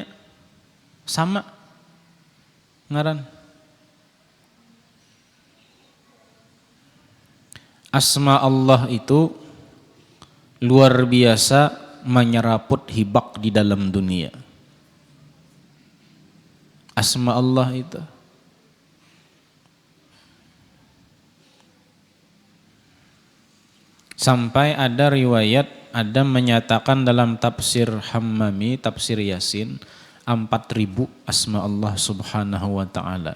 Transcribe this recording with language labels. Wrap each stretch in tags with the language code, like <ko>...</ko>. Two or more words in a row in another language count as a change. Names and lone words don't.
<bjn>Sama ngaran. Asma Allah itu luar biasa menyeraput hibak di dalam dunia.</bjn> <id>Asma Allah itu. Sampai ada riwayat, ada menyatakan dalam tafsir Hammami, tafsir Yasin, 4.000 asma Allah</id> <ar>subhanahu wa ta'ala.</ar>